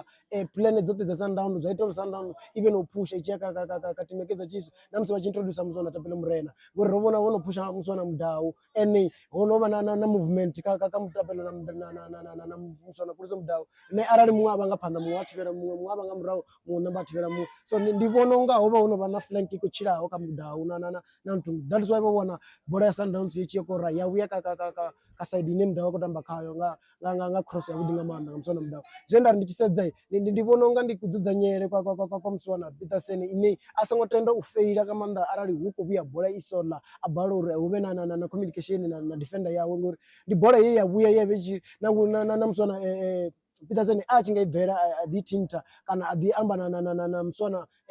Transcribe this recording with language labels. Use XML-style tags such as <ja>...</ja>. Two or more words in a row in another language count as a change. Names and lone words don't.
<ve>plan dzoṱhe dza Sundowns zwa ita uri Sundowns ibe no pusha i tshi ya ka team ya Kaizer Chiefs na musi vha tshi introduce muswa na Tapelo Murena ngori ro vhona vho no pusha muswa na Mudau ene ho no vha na movement ka Mutapelo na muswa na Puliso Mudau ne arali muṅwe a vha nga phanḓa muṅwe a thivhela muṅwe a vha nga murahu muṅwe namba a thivhela muṅwe so ndi vhona unga ho vha ho no vha na flank i khou tshilaho kha Mudau na Ntungu</ve> <en>that is why</en> <ve>vha vhona bola ya Sundowns i tshi ya kora ya vhuya ka side ine Mudau a khou tamba khayo nga cross ya vhuḓi nga maanḓa nga muswa na Mudau zwe nda ri ndi tshi sedza ndi vhona unga ndi kudzudzanyele kwa muswa na Peterson ine a songo tenda u feila ka maanḓa arali hu khou vhuya bola i sola a bala uri hu vhe na communication na defender yawe ngori ndi bola ye ya vhuya ye vhe na muswa na Peterson a tshi nga i bvela a ḓi tinta kana a ḓi amba na muswa na</ve>